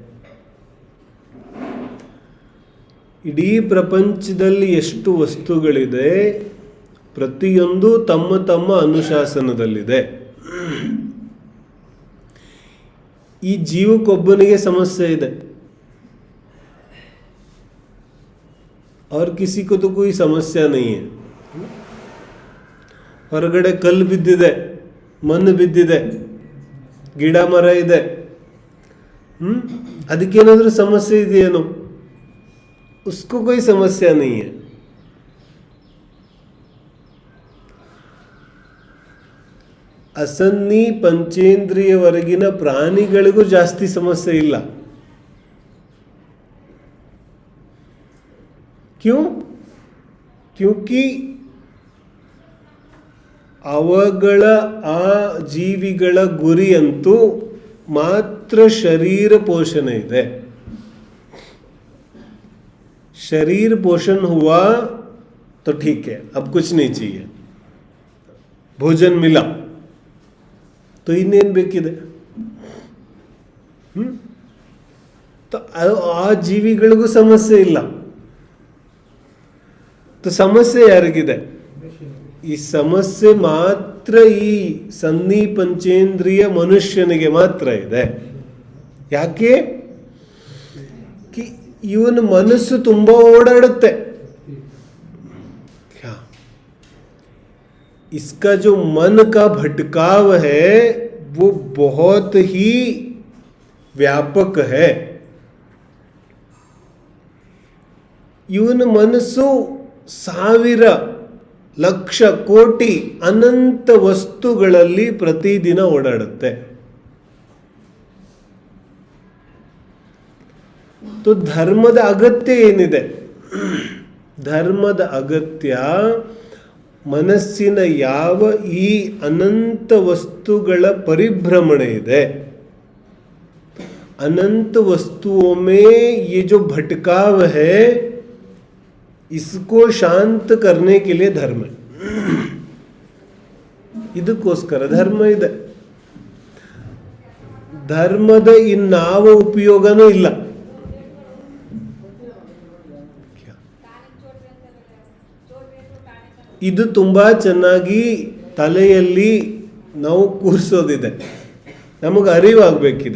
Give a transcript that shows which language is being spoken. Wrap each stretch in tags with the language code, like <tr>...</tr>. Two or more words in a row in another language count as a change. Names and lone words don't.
<kn>ಇಡೀ ಪ್ರಪಂಚದಲ್ಲಿ ಎಷ್ಟು ವಸ್ತುಗಳಿದೆ, ಪ್ರತಿಯೊಂದು ತಮ್ಮ ತಮ್ಮ ಅನುಶಾಸನದಲ್ಲಿದೆ. ಈ ಜೀವಕ್ಕೊಬ್ಬನಿಗೆ ಸಮಸ್ಯೆ ಇದೆ,</kn> <hi>और किसी को तो कोई समस्या नहीं है.</hi> <kn>ಹೊರಗಡೆ ಕಲ್ಲು ಬಿದ್ದಿದೆ, ಮಣ್ಣು ಬಿದ್ದಿದೆ, ಗಿಡ ಮರ ಇದೆ, ಅದಕ್ಕೇನಾದರೂ ಸಮಸ್ಯೆ ಇದೆಯೇನೋ?</kn> <hi>उसको कोई समस्या नहीं है.</hi> <kn>ಅಸನ್ನಿ ಪಂಚೇಂದ್ರಿಯವರೆಗಿನ ಪ್ರಾಣಿಗಳಿಗೂ ಜಾಸ್ತಿ ಸಮಸ್ಯೆ ಇಲ್ಲ.</kn> <hi>क्यों?</hi> <kn>क्योंकि ಅವುಗಳ ಆ ಜೀವಿಗಳ ಗುರಿಯಂತೂ ಮಾತ್ರ ಶರೀರ ಪೋಷಣೆ ಇದೆ.</kn> <hi>शरीर पोषण हुआ तो ठीक है, अब कुछ नहीं चाहिए. भोजन मिला तो</hi> <kn>ಇನ್ನೇನು ಬೇಕಿದೆ? ಆ ಜೀವಿಗಳಿಗೂ ಸಮಸ್ಯೆ ಇಲ್ಲ. ಸಮಸ್ಯೆ ಯಾರಿಗಿದೆ? ಈ ಸಮಸ್ಯೆ ಮಾತ್ರ ಈ ಸನ್ನಿ ಪಂಚೇಂದ್ರಿಯ ಮನುಷ್ಯನಿಗೆ ಮಾತ್ರ ಇದೆ. ಯಾಕೆ? ಇವನ ಮನಸ್ಸು ತುಂಬ ಓಡಾಡುತ್ತೆ.</kn> <hi>इसका जो मन का भटकाव है वो बहुत ही व्यापक है.</hi> <kn>ಇವನ ಮನಸ್ಸು ಸಾವಿರ ಲಕ್ಷ ಕೋಟಿ ಅನಂತ ವಸ್ತುಗಳಲ್ಲಿ ಪ್ರತಿದಿನ ಓಡಾಡುತ್ತೆ. ಧರ್ಮದ ಅಗತ್ಯ ಏನಿದೆ? ಧರ್ಮದ ಅಗತ್ಯ ಮನಸ್ಸಿನ ಯಾವ ಈ ಅನಂತ ವಸ್ತುಗಳ ಪರಿಭ್ರಮಣೆ ಇದೆ,</kn> <hi>अनंत वस्तुओं में ये जो भटकाव है, इसको शांत करने के लिए धर्म है.</hi> <kn>ಇದಕ್ಕೋಸ್ಕರ ಧರ್ಮ ಇದೆ. ಧರ್ಮದ ಇನ್ನಾವ ಉಪಯೋಗನೂ ಇಲ್ಲ. ಇದು ತುಂಬಾ ಚೆನ್ನಾಗಿ ತಲೆಯಲ್ಲಿ ನಾವು ಕೂರಿಸೋದಿದೆ, ನಮಗೆ ಅರಿವಾಗಬೇಕಿದೆ.</kn>